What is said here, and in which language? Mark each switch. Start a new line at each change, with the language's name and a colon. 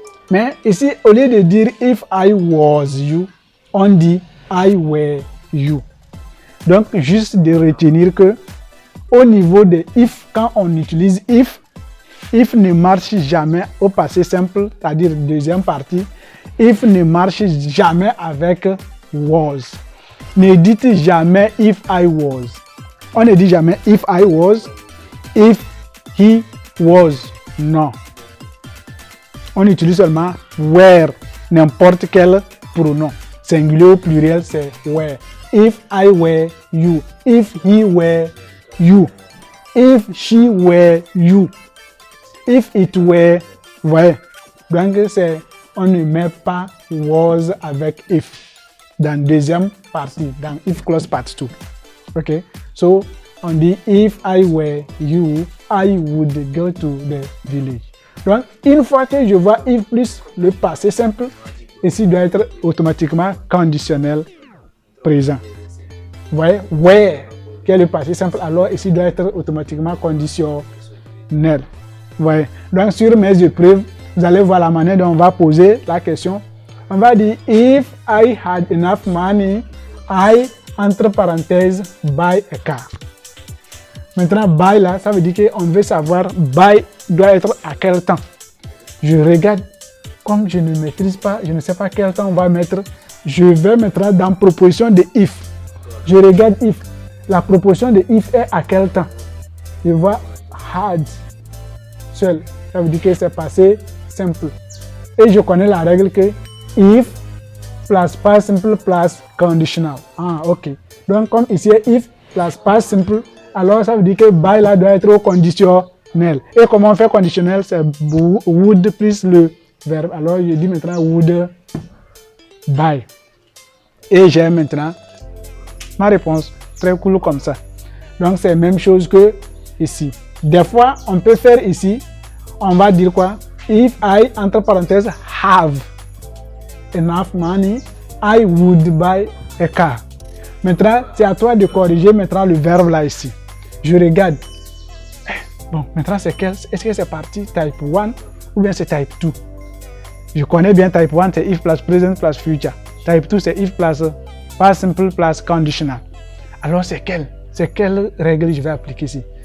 French: Mais ici, au lieu de dire
English: if I was you,
French: on dit
English: I were you.
French: Donc, juste de retenir que au niveau de if, quand on utilise if ne marche jamais au passé simple, c'est-à-dire deuxième partie. If ne marche jamais avec was. Ne dites jamais
English: if I was.
French: On ne dit jamais
English: if I was, if he was.
French: Non. On utilise seulement were, n'importe quel pronom. Singulier ou pluriel, c'est
English: were. If I were you, if he were you. If she were you. If it were, ouais.
French: Donc, on ne met pas was avec if dans deuxième partie, dans
English: if clause part 2.
French: Ok?
English: So,
French: on dit
English: if I were you, I would go to the village.
French: Donc, une fois que je vois if plus le passé simple, ici doit être automatiquement conditionnel présent. Vous voyez, where, qui est le passé simple, alors ici doit être automatiquement conditionnel. Vous voyez. Donc, sur mes épreuves, vous allez voir la manière dont on va poser la question. On va dire
English: if I had enough money, I,
French: entre parenthèses,
English: buy a car.
French: Maintenant, buy là, ça veut dire qu'on veut savoir buy doit être à quel temps. Je regarde, comme je ne maîtrise pas, je ne sais pas quel temps on va mettre, je vais mettre dans proposition de if. Je regarde if. La proposition de if est à quel temps. Je vois had seul. Ça veut dire que c'est passé simple. Et je connais la règle que
English: if plus past simple plus conditional.
French: Ah, ok. Donc, comme ici,
English: if plus past simple,
French: alors ça veut dire que by là doit être au conditionnel. Et comment on fait conditionnel? C'est would plus le verbe. Alors, je dis maintenant
English: would by.
French: Et j'ai maintenant ma réponse. Très cool comme ça. Donc, c'est la même chose que ici. Des fois, on peut faire ici, on va dire quoi?
English: If I,
French: entre parenthèses,
English: have enough money, I would buy a car.
French: Maintenant, c'est à toi de corriger maintenant le verbe là ici. Je regarde. Bon, maintenant c'est quel? Est-ce que c'est parti type 1 ou bien c'est type 2? Je connais bien type 1, c'est
English: if plus present plus future.
French: Type 2, c'est
English: if plus past simple plus conditional.
French: Alors c'est quelle règle je vais appliquer ici?